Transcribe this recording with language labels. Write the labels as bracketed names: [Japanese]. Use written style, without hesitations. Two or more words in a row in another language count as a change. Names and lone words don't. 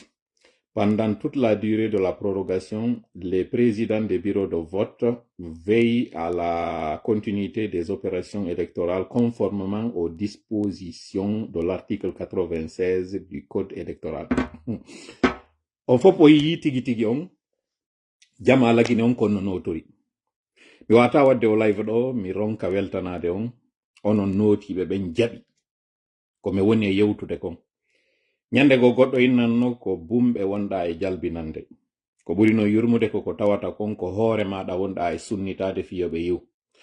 [French] Pendant toute la durée de la prorogation, les présidents des bureaux de vote veillent à la continuité des opérations électorales conformément aux dispositions de l'article 96 du Code électoral. On faut pas y tigi on. [Fula] Jama lagine on kono notori. Mi wata wadde o live do mi ronka weltanade on. Onon noti be ben jabi. Ko me woni e yewtude kon. Nyande go goddo innanno ko bumbe wonda e jalbinande. Ko ɓuri no yurmude ko tawata kon ko hoore maɗa wonɗa e sunnitade fiyoɓe yiw.